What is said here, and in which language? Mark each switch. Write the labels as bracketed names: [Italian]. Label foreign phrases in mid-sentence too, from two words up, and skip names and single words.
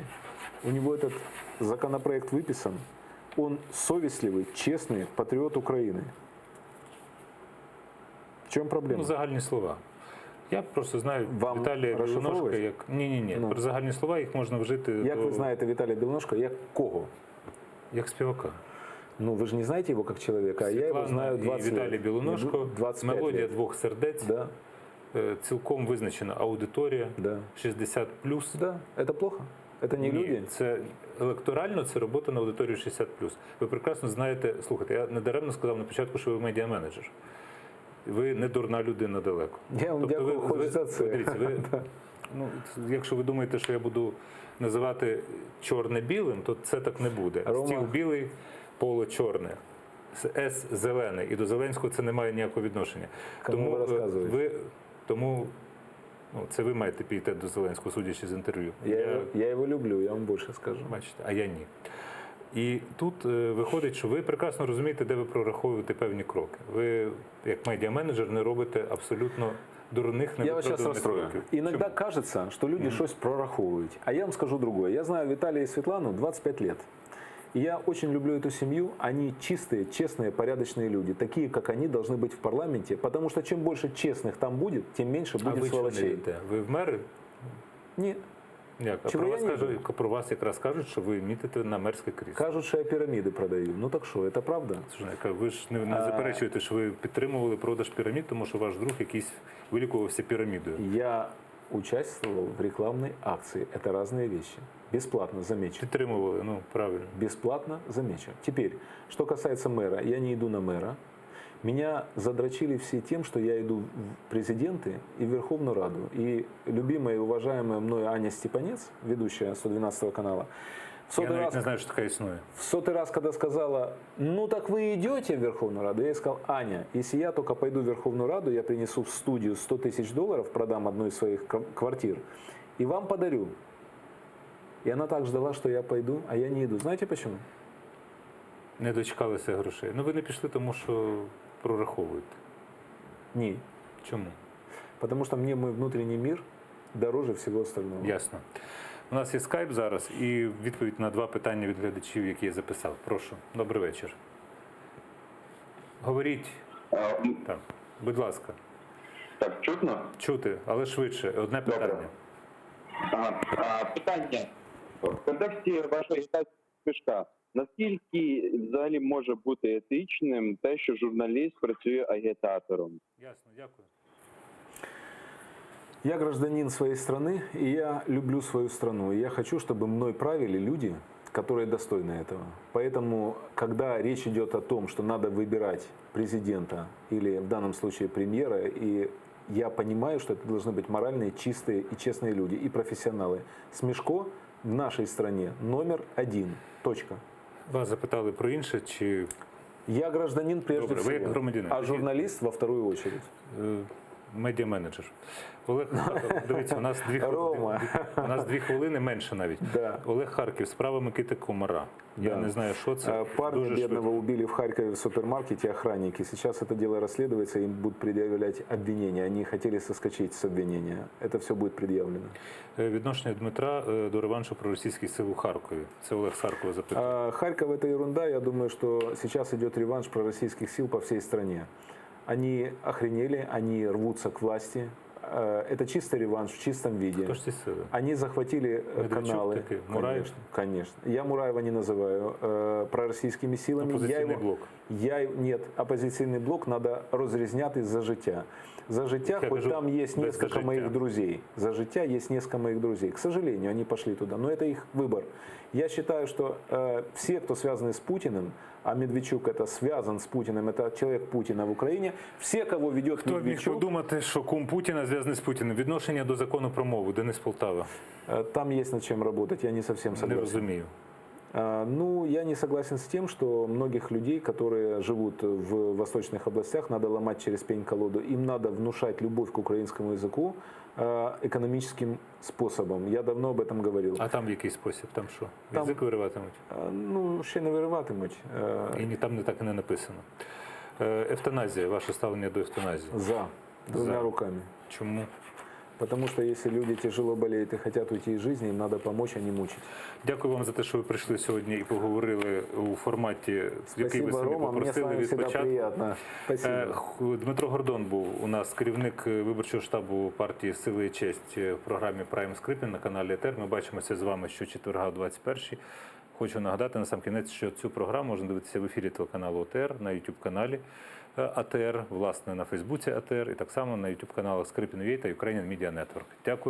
[Russian] У него этот законопроект выписан. Он совестливый, честный патриот Украины. В чем проблема? [Ukrainian] Ну, загальні слова. Я просто знаю Вам Віталія Білоножка розшифровуєш? як... Ні. Ну. Про загальні слова їх можна вжити Як ви знаєте Виталия Белоножко, як кого? як співака. Ну, [Russian] вы же не знаете его как человека, а я его [Ukrainian] Світлана знаю і 20 Віталій [Russian] лет. [Ukrainian] Білоножко, 25 мелодія [Russian] лет. [Ukrainian] двох сердець, [Russian] Да, [Ukrainian] цілком визначена аудиторія, [Russian] да. 60+. Да, это плохо. Это не [Ukrainian] Ні, [Russian] люди. [Ukrainian] це електорально, це робота на аудиторію 60+. Ви прекрасно знаєте, слухайте, я не даремно сказав на початку, що ви медіаменеджер. Ви не дурна людина далеко. Я вам дякую, хочеться це. Дивіться, ви, [Russian] Да. [Ukrainian] ну, якщо ви думаєте, що я буду називати чорне білим, то це так не буде. Рома. Стіл білий, поло чорне. С зелений. І до Зеленського це не має ніякого відношення. Кому ви розказуєте? Тому ну, це ви маєте піти до Зеленського, судячи з інтерв'ю. [Russian] Я его люблю, я вам больше скажу. [Ukrainian] Бачите, а я ні. І тут виходить, що ви прекрасно розумієте, де ви прораховуєте певні кроки. Ви, як медіаменеджер, не робите абсолютно дурних, [Russian] Я вас сейчас [Ukrainian] невиправданих [Russian] расстрою. [Ukrainian] кроків. [Russian] Иногда [Ukrainian] Чому? [Russian] кажется, что люди что-то прораховывают. А я вам скажу другое. Я знаю Виталия и Светлану 25 лет. И я очень люблю эту семью. Они чистые, честные, порядочные люди. Такие, как они, должны быть в парламенте. Потому что чем больше честных там будет, тем меньше [Ukrainian] А [Russian] будет [Ukrainian] ви чого не [Russian] сволочей. [Ukrainian] йдете? Ви в мери? [Russian] Нет. [Ukrainian] Як? А Чого про я вас, не кажуть, йду? про вас якраз кажуть, що ви мітите на мерське крісло. [Russian] Кажут, что я пирамиды продаю. Ну так что, это правда? Слушай, [Ukrainian] ви ж не заперечуєте, що ви підтримували продаж пірамід, тому що ваш друг якийсь вилікувався пірамідою. [Russian] Я участвовал в рекламной акции. Это разные вещи. Бесплатно, замечу. [Ukrainian] Підтримували, ну правильно. [Russian] Бесплатно, замечу. Теперь, что касается мэра, я не иду на мэра. Меня задрочили все тем, что я иду в президенты и в Верховную Раду. И любимая и уважаемая мною Аня Степанец, ведущая 112 канала, в [Ukrainian] Я [Russian] сотый [Ukrainian] навіть [Russian] раз, [Ukrainian] не знаю, що така існує. [Russian] в сотый раз, когда сказала, ну так вы идете в Верховную Раду, я ей сказал, Аня, если я только пойду в Верховную Раду, я принесу в студию 100 тысяч долларов, продам одну из своих квартир и вам подарю. И она так ждала, что я пойду, а я не иду. Знаете почему? [Ukrainian] Не дочекалися грошей. Ну ви не пішли, тому що прораховуєте. [Russian] Не. [Ukrainian] Чому? [Russian] Потому что мне мой внутренний мир дороже всего остального. [Ukrainian] Ясно. У нас є скайп зараз і відповідь на 2 питання від глядачів, які я записав. Прошу. Добрий вечір. Говоріть. Так. Будь ласка. Так, чутно? Чути, але швидше. Одне Добре. питання. Питання. В контексті вашої Смішка, наскільки взагалі може бути етичним те, що журналіст працює агітатором? Ясно, дякую. [Russian] Я гражданин своей страны, и я люблю свою страну. И я хочу, чтобы мной правили люди, которые достойны этого. Поэтому, когда речь идет о том, что надо выбирать президента или в данном случае премьера, и я понимаю, что это должны быть моральные, чистые и честные люди, и профессионалы. Смешко в нашей стране номер 1. Точка. [Ukrainian] Вас запитали про інше, чи [Russian] Я гражданин прежде [Ukrainian] Добре, ви як [Russian] всего, [Ukrainian] громадянин. [Russian] а журналист во вторую очередь. [Ukrainian] медіаменеджер? Олег, дивіться, у нас 2 Рома. хвилини. У нас 2 хвилини менше навіть. [Russian] Да. [Ukrainian] Олег Харків, справа Микити Комара. Я [Russian] Да. [Ukrainian] не знаю, що це. [Russian] Парня [Ukrainian] Дуже [Russian] бедного [Ukrainian] швидко. [Russian] убили в Харькове в супермаркете охранники. Сейчас это дело расследуется, им будут предъявлять обвинения. Они хотели соскочить с обвинения. Это все будет предъявлено. [Ukrainian] Відношення Дмитра до реваншу проросійських сил у Харкові. Це Олег з Харкова запитує. [Russian] Харьков это ерунда. Я думаю, что сейчас идет реванш пророссийских сил по всей стране. Они охренели, они рвутся к власти. Это чистый реванш в чистом виде. [Ukrainian] Хто ж ці сили? [Russian] Они захватили Медведчук каналы. такой, Мураев? Конечно, конечно. Я Мураева не называю пророссийскими силами. [Ukrainian] Опозиційний [Russian] Я его, [Ukrainian] блок. Нет, оппозиційний блок надо розрізняти за життя. За життя, Я [Russian] хоть [Ukrainian] кажу, [Russian] там есть [Ukrainian] без [Russian] несколько [Ukrainian] життя. [Russian] моих друзей. За життя есть несколько моих друзей. К сожалению, они пошли туда, но это их выбор. Я считаю, что все, кто связаны с Путиным, а Медведчук это связан с Путиным, это человек Путина в Украине, все, кого ведет [Ukrainian] Хто міг [Russian] Медведчук, [Ukrainian] подумати, що кум Путіна зв'язаний з Путіним? Відношення до закону про мову. Денис Полтава. [Russian] там есть над чем работать, я не совсем [Ukrainian] Не [Russian] согласен. [Ukrainian] розумію. [Russian] Ну, я не согласен с тем, что многих людей, которые живут в восточных областях, надо ломать через пень-колоду. Им надо внушать любовь к украинскому языку, экономическим способом. Я давно об этом говорил. [Ukrainian] А там в який спосіб? Там що? Там- Язик вириватимуть? Ну, ще не вириватимуть. Там не так і не написано. Евтаназія, ваше ставлення до евтаназії. [Russian] За. Двумя За. руками. [Ukrainian] Чому? [Russian] Потому что если люди тяжело болеют и хотят уйти из жизни, им надо помочь, а не мучить. [Ukrainian] Дякую вам за те, що ви прийшли сьогодні і поговорили у форматі, який ви [Russian] Спасибо, [Ukrainian] самі [Russian] Рома. Мне с [Ukrainian] попросили [Russian] вами [Ukrainian] від [Russian] всегда [Ukrainian] початку. [Russian] приятно. Спасибо. [Ukrainian] Дмитро Гордон був у нас керівник виборчого штабу партії «Сили і честь» в програмі «Прайм Скрипін» на каналі ЕТЕР. Ми бачимося з вами щочетверга о 21-й. Хочу нагадати на сам кінець, що цю програму можна дивитися в ефірі телеканалу ОТР, на YouTube-каналі АТР, власне, на Фейсбуці АТР і так само на YouTube-каналах Скрипін.ua та Ukrainian Media Network.